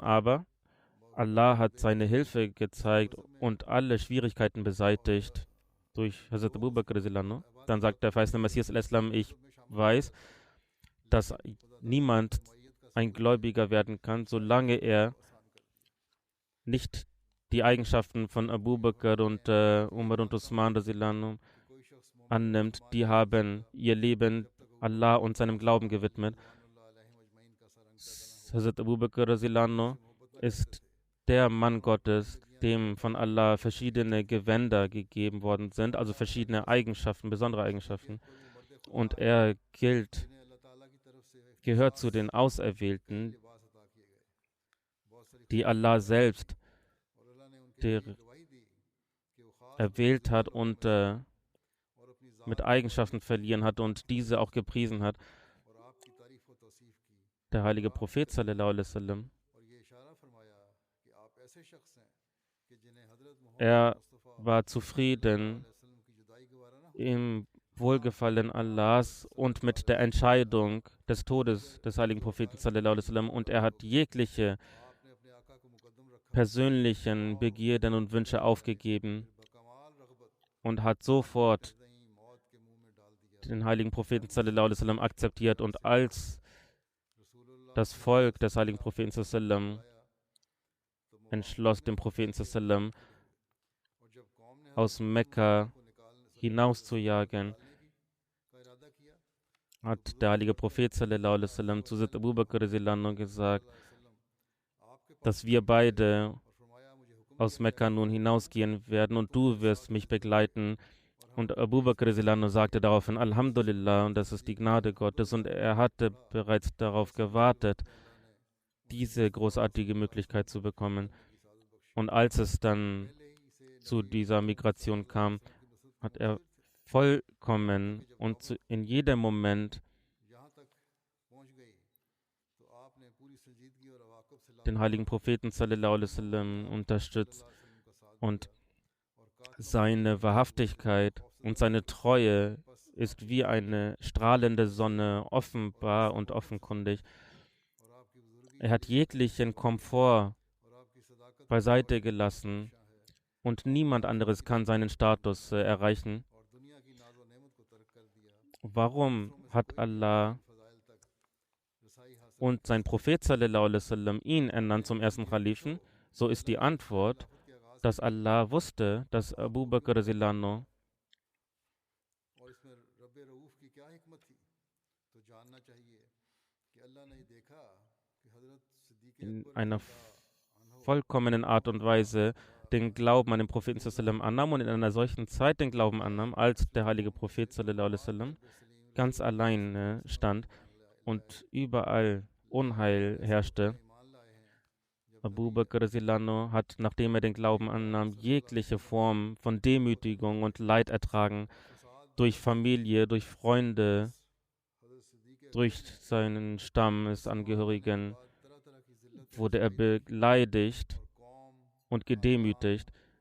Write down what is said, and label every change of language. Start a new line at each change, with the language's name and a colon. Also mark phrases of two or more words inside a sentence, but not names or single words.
German: Aber Allah hat seine Hilfe gezeigt und alle Schwierigkeiten beseitigt durch Hazrat Abu Bakr
Arabic: رضي الله عنه.
German: Dann sagt der verheißene Messias al-Islam, ich weiß, dass niemand ein Gläubiger werden kann, solange er nicht die Eigenschaften von Abu Bakr und Umar und Usman
Arabic: رضي الله عنه
German: annimmt. Die haben ihr Leben Allah und seinem Glauben gewidmet. Hazrat Abu Bakr
Arabic: رضي الله عنه
German: ist der Mann Gottes, dem von Allah verschiedene Gewänder gegeben worden sind, also verschiedene Eigenschaften, besondere Eigenschaften. Und er gehört zu den Auserwählten, die Allah selbst erwählt hat und mit Eigenschaften verliehen hat und diese auch gepriesen hat. Der heilige Prophet
Arabic: صلى الله عليه وسلم,
German: er war zufrieden im Wohlgefallen Allahs und mit der Entscheidung des Todes des heiligen Propheten
Arabic: صلى الله عليه وسلم,
German: und er hat jegliche persönlichen Begierden und Wünsche aufgegeben und hat sofort den heiligen Propheten
Arabic: صلى الله عليه وسلم
German: akzeptiert. Und als das Volk des heiligen Propheten
Arabic: صلى الله عليه وسلم
German: entschloss, den Propheten
Arabic: صلى الله عليه وسلم
German: aus Mekka hinauszujagen, hat der heilige Prophet
Arabic: صلى الله عليه وسلم
German: zu Abu Bakr
Arabic: رضي الله عنه
German: gesagt, dass wir beide aus Mekka nun hinausgehen werden und du wirst mich begleiten. Und Abu Bakr Silano sagte daraufhin Alhamdulillah, und das ist die Gnade Gottes, und er hatte bereits darauf gewartet, diese großartige Möglichkeit zu bekommen. Und als es dann zu dieser Migration kam, hat er vollkommen und in jedem Moment den heiligen Propheten
Arabic: صلى الله عليه وسلم
German: unterstützt, und seine Wahrhaftigkeit und seine Treue ist wie eine strahlende Sonne, offenbar und offenkundig. Er hat jeglichen Komfort beiseite gelassen und niemand anderes kann seinen Status erreichen. Warum hat Allah und sein Prophet
Arabic: صلى الله عليه وسلم
German: ihn ernannt zum ersten Khalifen? So ist die Antwort, dass Allah wusste, dass Abu Bakr Silano in einer vollkommenen Art und Weise den Glauben an den Propheten
Arabic: صلى الله عليه وسلم
German: annahm und in einer solchen Zeit den Glauben annahm, als der heilige Prophet
Arabic: صلى الله عليه وسلم
German: ganz allein stand und überall Unheil herrschte. Abu Bakr Silano hat, nachdem er den Glauben annahm, jegliche Form von Demütigung und Leid ertragen. Durch Familie, durch Freunde, durch seinen Stammesangehörigen wurde er beleidigt und gedemütigt.